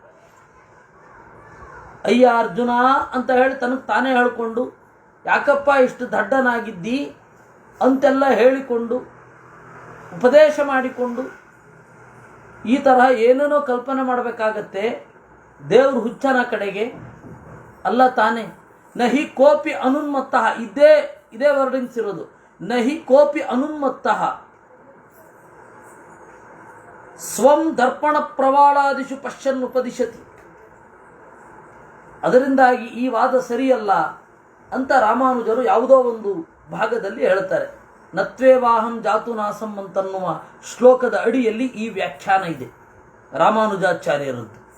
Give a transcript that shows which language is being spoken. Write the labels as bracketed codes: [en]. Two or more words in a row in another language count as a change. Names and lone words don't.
[kn] ಅಯ್ಯ ಅರ್ಜುನ ಅಂತ ಹೇಳಿ ತನಗೆ ತಾನೇ ಹೇಳ್ಕೊಂಡು, ಯಾಕಪ್ಪ ಇಷ್ಟು ದಡ್ಡನಾಗಿದ್ದಿ ಅಂತೆಲ್ಲ ಹೇಳಿಕೊಂಡು ಉಪದೇಶ ಮಾಡಿಕೊಂಡು ಈ ತರಹ ಏನೇನೋ ಕಲ್ಪನೆ ಮಾಡಬೇಕಾಗತ್ತೆ ದೇವ್ರ ಹುಚ್ಚನ ಕಡೆಗೆ. ಅಲ್ಲ ತಾನೇ. [sa] ನಹಿ ಕೋಪಿ ಅನುನ್ಮತ್ತಃ, [kn] ಇದೇ ವರ್ಡಿಂಗ್ಸ್ ಇರೋದು. [sa] ನಹಿ ಕೋಪಿ ಅನುನ್ಮತ್ತಃ ಸ್ವಂ ದರ್ಪಣ ಪ್ರವಾಳಾದಿಷು ಪಶ್ಯನ್ ಉಪದಿಶತಿ. [kn] ಅದರಿಂದಾಗಿ ಈ ವಾದ ಸರಿಯಲ್ಲ ಅಂತ ರಾಮಾನುಜರು ಯಾವುದೋ ಒಂದು ಭಾಗದಲ್ಲಿ ಹೇಳ್ತಾರೆ. [sa] ನತ್ವೇವಾಹಂ ಜಾತು ನಾಸಂ [kn] ಅಂತನ್ನುವ ಶ್ಲೋಕದ ಅಡಿಯಲ್ಲಿ ಈ ವ್ಯಾಖ್ಯಾನ ಇದೆ ರಾಮಾನುಜಾಚಾರ್ಯರದ್ದು.